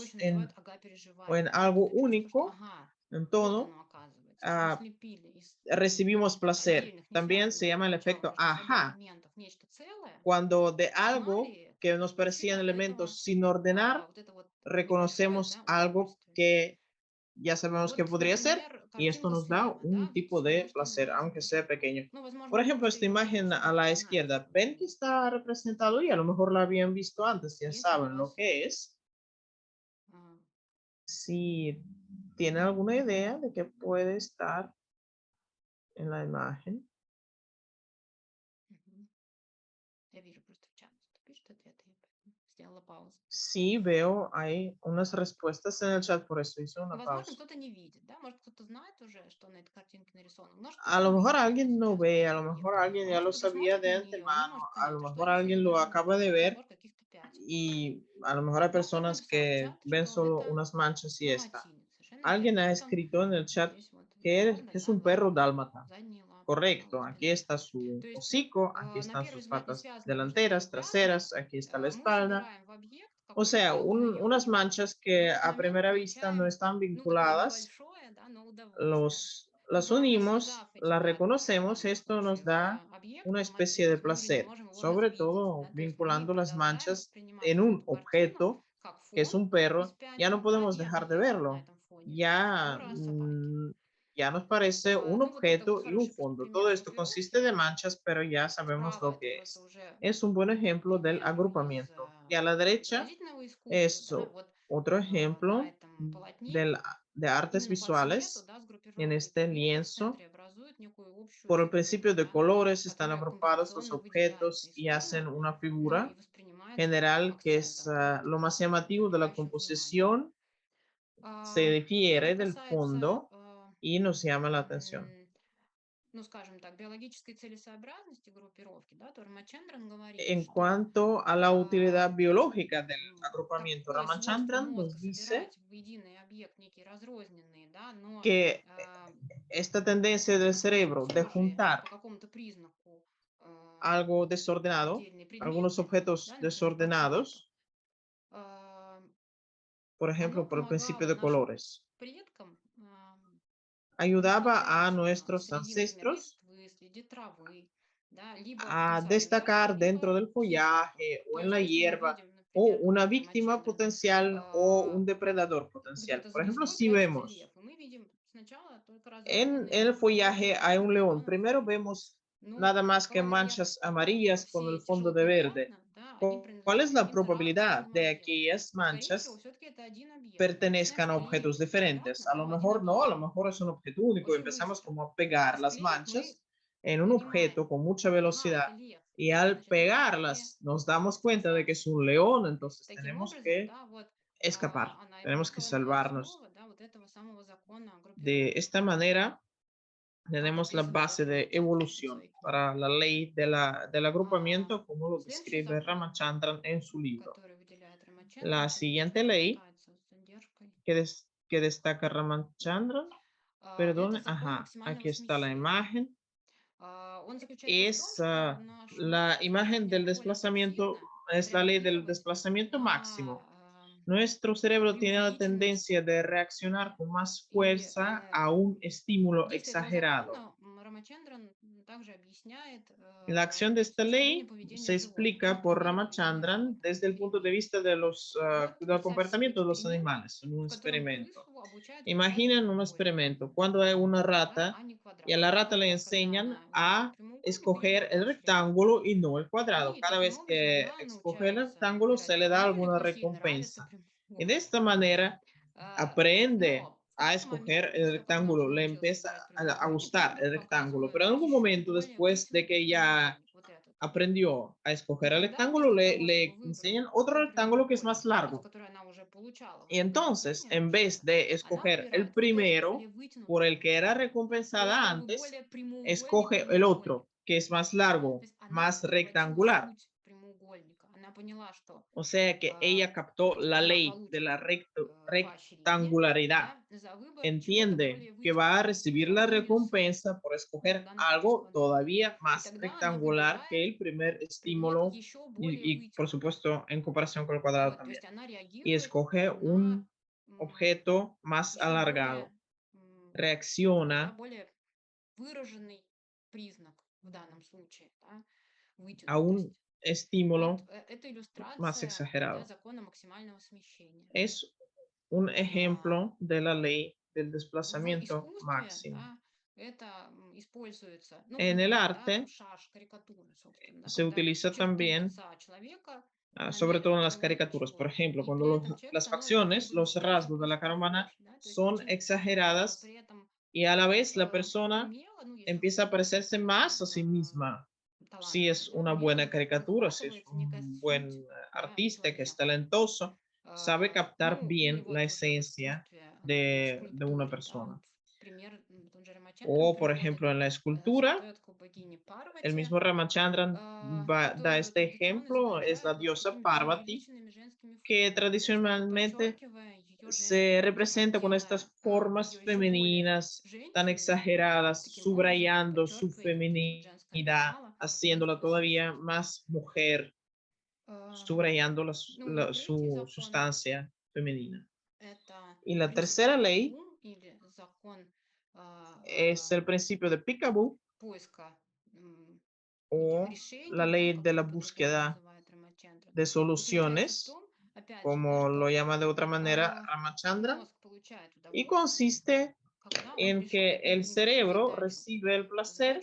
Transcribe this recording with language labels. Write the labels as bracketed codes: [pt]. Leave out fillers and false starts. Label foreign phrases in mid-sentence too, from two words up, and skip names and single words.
[es] objetos [ru] еще называют ага-переживание. [es] en [ru] Да? [es] algo [ru] Это чувство, что [es] único, [ru] ага, [es] en [ru] вот [es] todo, [ru] оно оказывается. Мы слепили из [es] recibimos [ru] каких-то [es] placer. [ru] отдельных, не [es] También se [ru] связанных [es] llama el [ru] поначалу [es] efecto [ru] между собой [es] ajá, [ru] элементов нечто целое, [es] cuando de algo [ru] осознали это [es] que [ru] и [es] nos [ru] получили [es] parecían [ru] от этого [es] elementos sin ordenar, [ru] вот это вот небольшое, [es] reconocemos [ru] да, [es] algo [ru] удовольствие. [es] que ya sabemos que podría ser y esto nos da un tipo de placer, aunque sea pequeño. Por ejemplo, esta imagen a la izquierda, ven que está representado y a lo mejor la habían visto antes, ya saben lo que es. Si tiene alguna idea de qué puede estar en la imagen. [ru] Я вижу просто в чат, что пишут ответы, я поэтому сделала паузу. [es] Sí, veo, hay unas respuestas en el chat, por eso hice una [ru] Возможно, [es] pausa. [ru] кто-то не видит, да, может, кто-то знает уже, что на этой картинке нарисовано, может, [es] A [ru] кто-то [es] lo [ru] не [es] mejor [ru] видит [es] alguien no [ru] сейчас [es] ve, a [ru] этот [es] lo [ru] объект, [es] mejor alguien [ru] а [es] ya [ru] может, [es] lo [ru] кто-то [es] sabía [ru] смотрит [es] de [ru] на нее и не [es] antemano, [ru] может [es] a lo [ru] понять, а что [es] mejor [ru] это [es] alguien lo [ru] за [es] acaba de ver [ru] набор каких-то пятен. [es] y a lo mejor hay [ru] Но кто-то [es] personas [ru] написал в [es] que [ru] чат, [es] ven [ru] что [es] solo [ru] это [es] unas manchas y está. [ru] далматинец. Совершенно [es] Alguien [ru] верно. [es] ha [ru] Вот он [es] escrito en el chat [ru] здесь вот [es] que [ru] морда, [es] es [ru] да, [es] un perro [ru] задняя, [es] dálmata. [ru] задние лапы, [es] Correcto, [ru] вот [es] aquí [ru] спина. [es] está su [ru] То есть [es] hocico, aquí [ru] на [es] están [ru] первый [es] sus [ru] взгляд не [es] patas [ru] связаны между собой [es] delanteras, [ru] пятна, [es] traseras, aquí está la [ru] мы [es] espalda. [ru] собираем в объект [es] O [ru] какой-то, [es] sea, [ru] да, узнаем, [es] unas manchas [ru] и в [es] que [ru] этот [es] a [ru] момент [es] primera vista no [ru] получаем, [es] están [ru] ну, такое [es] vinculadas, [ru] небольшое, да, но удовольствие. [es] las [ru] Главное, [es] unimos, [ru] связав эти [es] las [ru] пятна в [es] reconocemos, [ru] данном [es] esto nos [ru] случае [es] da [ru] в объект, [es] una [ru] в [es] especie de [ru] мотив, мы уже не [es] placer, [ru] можем его [es] sobre [ru] развидеть, [es] todo [ru] да, то есть мы [es] vinculando las [ru] продолжаем [es] manchas [ru] воспринимать [es] en [ru] вот [es] un [ru] эту картину [es] objeto [ru] как [es] que es [ru] фон [es] un [ru] из [es] perro, ya no [ru] пятен, да, [es] podemos [ru] и [es] dejar de [ru] объект на [es] verlo, [ru] этом фоне, [es] ya, [ru] фигура собаки. [es] ya nos parece un [ru] Ну, вот это вот [es] objeto y un [ru] хороший просто [es] fondo. [ru] пример [es] Todo esto consiste [ru] группировки. [es] de manchas, pero ya sabemos [ru] Справа [es] lo [ru] это [es] que [ru] просто [es] es. [ru] уже [es] Es un buen ejemplo del [ru] пример из [es] agrupamiento. Y a la derecha [ru] изобразительного искусства, [es] es [ru] да, вот [es] otro [ru] на [es] ejemplo [ru] этом polotне, [es] de artes [ru] именно по цвету, [es] visuales [ru] да, [es] en [ru] сгруппированные [es] este [ru] предметы в [es] lienzo. [ru] центре образуют некую общую [es] Por el [ru] фигуру, [es] principio de [ru] да, [es] colores están [ru] которая [es] agrupados los [ru] композиционно выделяется [es] objetos [ru] из [es] y hacen [ru] фона, [es] una [ru] ну и [es] figura [ru] воспринимается таким [es] general que es [ru] акцентом, каким-то [es] lo más [ru] красивым, [es] llamativo de la [ru] привлекающим внимание. [es] composición, se [ru] Что же [es] difiere del [ru] касается, [es] fondo y nos llama la atención. [ru] ну, скажем так, биологической целесообразности группировки, да, то Рамачандран говорит, [es] En [ru] что [es] cuanto a la utilidad biológica del agrupamiento, [ru] такое свойство [es] Ramachandran nos [ru] мозга [es] dice [ru] собирать в единый объект некие разрозненные, да, но [es] que esta tendencia del cerebro de [ru] схожие [es] juntar [ru] по какому-то признаку [es] algo desordenado, [ru] отдельные [es] algunos [ru] предметы, [es] objetos [ru] да, например, по цвету, [es] desordenados, por [ru] оно [es] ejemplo, por el principio [ru] помогало [es] de [ru] нашим [es] colores, [ru] предкам [es] ayudaba a [ru] различать [es] nuestros [ru] среди, например, [es] ancestros [ru] листвы, среди травы, да, либо [es] a [ru] потенциализацию, [es] destacar dentro [ru] либо [es] del [ru] хищника. [es] follaje o [ru] То [es] en [ru] есть [es] la [ru] если мы [es] hierba [ru] видим, [es] o [ru] например, [es] una [ru] у [es] víctima [ru] Рамачандрана [es] potencial o un depredador potencial. [ru] где-то [es] Por [ru] за [es] ejemplo, [ru] листвой [es] si [ru] прячется [es] vemos [ru] лев, и мы видим сначала только [es] en [ru] разрозненные [es] el [ru] группировки [es] follaje hay un león, [ru] зеленого [es] primero [ru] фона. [es] vemos [ru] Ну, [es] nada más que [ru] какова [es] manchas [ru] вероятность того, что [es] amarillas con [ru] все [es] el [ru] эти [es] fondo de [ru] желтые [es] verde. [ru] пятна, да, они [es] ¿Cuál [ru] принадлежат [es] es la [ru] каким-то [es] probabilidad [ru] разрозненным [es] de [ru] объектам? [es] aquellas [ru] Скорее всего, [es] manchas [ru] все-таки это один объект. Мы начинаем [es] pertenezcan a [ru] склеивать [es] objetos [ru] эти [es] diferentes? [ru] пятна, [es] A [ru] да, [es] lo [ru] в один [es] mejor no, a lo [ru] объект [es] mejor es un objeto único. [ru] очень [es] Empezamos [ru] быстро. [es] como a pegar [ru] И [es] las [ru] склеив мы [es] manchas en un [ru] понимаем, [es] objeto con mucha [ru] ага, [es] velocidad [ru] это лев. [es] y al [ru] Значит, мы быстрее [es] pegarlas nos damos [ru] двигаемся [es] cuenta de que [ru] назад. [es] es un león, entonces [ru] Таким [es] tenemos [ru] образом, [es] que [ru] да, вот [es] escapar, tenemos que [ru] анаэробная [es] salvarnos. [ru] основа, да, вот этого самого закона [es] De [ru] группировки, [es] esta manera [ru] как [es] tenemos la [ru] описано [es] base [ru] тоже [es] de [ru] Рамачандром в [es] evolución [ru] своей книге. [es] para la ley del agrupamiento, como lo [ru] Следующий [es] describe [ru] закон, [es] Ramachandran en su libro. [ru] который выделяет Рамачандран, [es] La [ru] сейчас я [es] siguiente [ru] его [es] ley [ru] почитаю с задержкой. [es] que destaca Ramachandran, [ru] Это [es] perdón, [ru] закон [es] ajá, aquí [ru] максимального [es] está la [ru] смещения. [es] imagen, [ru] Он заключается в том, [es] es [ru] что наш [es] la [ru] мозг [es] imagen del [ru] более [es] desplazamiento, [ru] активно [es] es la ley del [ru] реагировать [es] desplazamiento [ru] на [es] máximo. Nuestro cerebro tiene la [ru] преувеличенный [es] tendencia de reaccionar con más [ru] или [es] fuerza a un estímulo [ru] действие этого [es] exagerado. [ru] закона Рамачандран также объясняет [es] La acción de [ru] с [es] esta [ru] точки зрения [es] ley [ru] поведения [es] se [ru] животных, на [es] explica por [ru] примере поведения [es] Ramachandran [ru] животных [es] desde el [ru] или [es] punto de [ru] людей. [es] vista de [ru] Вот [es] del [ru] представьте себе [es] comportamiento de los [ru] эксперимент, [es] animales en [ru] в [es] un [ru] котором [es] experimento. [ru] крысу обучают выбирать [es] Imaginen un [ru] прямоугольник, [es] experimento cuando hay una [ru] да, [es] rata [ru] а не [es] y a la [ru] квадрат. [es] rata le [ru] Каждый раз, когда [es] enseñan [ru] она выбирает [es] a [ru] прямоугольник, у нее [es] escoger el [ru] поощрение. [es] rectángulo y no el cuadrado. [ru] И [es] Cada [ru] таким [es] vez [ru] образом [es] que [ru] она [es] escoge el [ru] научается [es] rectángulo [ru] выбирать [es] se le da [ru] прямоугольник, [es] alguna [ru] и ей нравится [es] recompensa. Y de [ru] прямоугольник. [es] esta manera aprende [ru] Но в [es] a [ru] какой-то [es] escoger [ru] момент, [es] el [ru] после того, как она [es] rectángulo, [ru] уже [es] le [ru] научилась [es] empieza [ru] выбирать [es] a [ru] прямоугольник, ей [es] gustar el [ru] вдруг [es] rectángulo, pero [ru] показывают [es] en algún [ru] еще [es] momento [ru] более [es] después de [ru] вытянутый [es] que ya [ru] прямоугольник, вот этот. [es] aprendió a [ru] И [es] escoger el [ru] тогда, [es] rectángulo, [ru] вместо того, чтобы [es] le [ru] выбрать [es] enseñan otro [ru] свой [es] rectángulo que es [ru] прямоугольник, [es] más [ru] да, за [es] largo. [ru] который она уже получала [es] Y [ru] высокое [es] entonces, [ru] поощрение [es] en vez [ru] вообще-то, [es] de [ru] она [es] escoger el [ru] выбирает вот этот [es] primero [ru] более [es] por [ru] вытянутый [es] el que era [ru] прямоугольник. То есть [es] recompensada [ru] как бы [es] antes, [ru] более прямоугольный [es] escoge el [ru] прямоугольник. [es] otro, que es más [ru] То [es] largo, [ru] есть она [es] más [ru] ухватила [es] rectangular. [ru] суть прямоугольника. Она поняла, что [es] O sea que ella captó la [ru] она [es] ley de [ru] получит [es] la [ru] поощрение, [es] rectangularidad. [ru] да, за выбор чего-то [es] Entiende [ru] более [es] que va a [ru] вытянутого, [es] recibir [ru] за [es] la [ru] более суть, [es] recompensa por [ru] ну, в [es] escoger [ru] данном случае [es] algo [ru] квадрат. [es] todavía [ru] И [es] más [ru] тогда она [es] rectangular que [ru] выбирает [es] el primer [ru] предмет [es] estímulo [ru] еще более [es] por [ru] вытянутый. [es] supuesto, en comparación con el cuadrado [ru] Вот, то [es] también. [ru] есть она [es] Y [ru] реагирует [es] escoge [ru] на [es] un objeto más [ru] еще более, [es] alargado. Reacciona [ru] да, более выраженный признак в данном случае, да, [es] a un [ru] вытянутость. Вот [es] estímulo [ru] это [es] más [ru] иллюстрация, да, [es] exagerado. [ru] закона максимального смещения. [es] Es un [ru] А, [es] ejemplo de la ley del desplazamiento [ru] искусстве, [es] máximo. [ru] да, это используется, ну, [es] En el [ru] пример, да, [es] arte [ru] шарж, карикатуры, собственно, да, [es] se [ru] когда [es] utiliza [ru] черты [es] también, [ru] лица человека [es] sobre todo en [ru] намеренно [es] las [ru] увеличиваются, [es] caricaturas, por ejemplo, [ru] и [es] cuando [ru] при этом человек [es] las [ru] становится [es] facciones, [ru] каким-то [es] los rasgos de [ru] физически [es] la cara humana [ru] похож, да, то есть [es] son [ru] очень [es] exageradas [ru] при этом [es] y a la vez la persona [ru] умело, ну, если [es] empieza a [ru] человек [es] parecerse más a sí э, misma. Si [ru] талантливый, [es] es [ru] да, [es] una [ru] умело [es] buena caricatura, si es [ru] выхватывается некая [es] un [ru] суть, [es] buen [ru] да, [es] artista que es [ru] человека. [es] talentoso, sabe captar [ru] Ну, или [es] bien la [ru] вот уже в [es] esencia [ru] искусстве, например, в [es] de una [ru] скульптуре, да, [es] persona. [ru] вот пример, тот же Рамачандран [es] O, por [ru] приводит [es] ejemplo, en la escultura, [ru] статуэтку богини [es] el [ru] Парвати, [es] mismo Ramachandran da [ru] которую [es] este [ru] традиционно [es] ejemplo, es la [ru] изображают вот с [es] diosa [ru] такими [es] Parvati, [ru] преувеличенными женскими [es] que [ru] формами, то есть как бы [es] tradicionalmente [ru] подчеркивая ее [es] se [ru] женственность, [es] representa con [ru] делая [es] estas formas [ru] ее еще более [es] femeninas tan [ru] женственной, [es] exageradas, [ru] таким образом [es] subrayando su [ru] подчеркивая вот это вот женское [es] feminidad, [ru] начало, [es] haciéndola [ru] женскую [es] todavía [ru] сущность. [es] más mujer, subrayando [ru] Ну и третий [es] su [ru] закон [es] sustancia femenina. [ru] — это [es] Y la [ru] принцип [es] tercera ley [ru] Пикабу или закон [es] es el principio de Peekaboo [ru] поиска неких [es] o la [ru] решений, да, [es] ley [ru] как [es] de la [ru] его по-другому [es] búsqueda [ru] называет Рамачандра, [es] de [ru] заключается в [es] soluciones, [ru] том, опять же, да, [es] como lo [ru] что [es] llama de otra manera Ramachandra, [ru] мозг получает [es] y [ru] удовольствие, [es] consiste [ru] когда он [es] en que [ru] решает [es] el [ru] небольшую [es] cerebro [ru] задачу, [es] recibe el placer